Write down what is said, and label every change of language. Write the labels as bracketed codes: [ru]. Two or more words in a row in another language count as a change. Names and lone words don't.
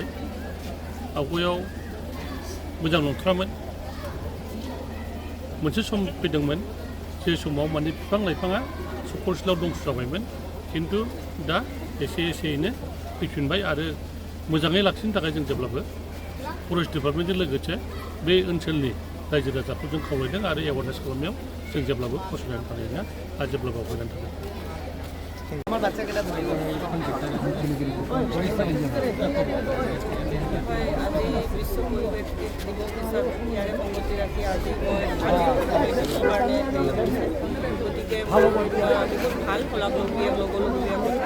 [brx] आवगायाव मोजां नंथ्रामोन, मोनसे सम फैदोंमोन जे समाव माने बिफां लाइफाङा सक्रशिलायाव दंस जाबायमोन, खिन्थु दा एसेयैनो फैफिनबाय आरो मोजाङै लाखिनो थाखाय जों जेब्लाबो [en] forest departmentजों [brx] लोगोसे बे ओनसोलनि रायजो राजाखौ जों खावलायदों आरो एवारनेस खालामनायाव जों जेब्लाबो फसंनानै थानाया आरो जेब्लाबो आवगायनानै थागोन। [as] আজি বিশ্ব পৰিৱেশ দিৱস হিচাপে ইয়াৰে সংগতি ৰাখি আজি গতিকে বহুত ভাল ফলাফলবিলাক ল'বলগীয়া কথা।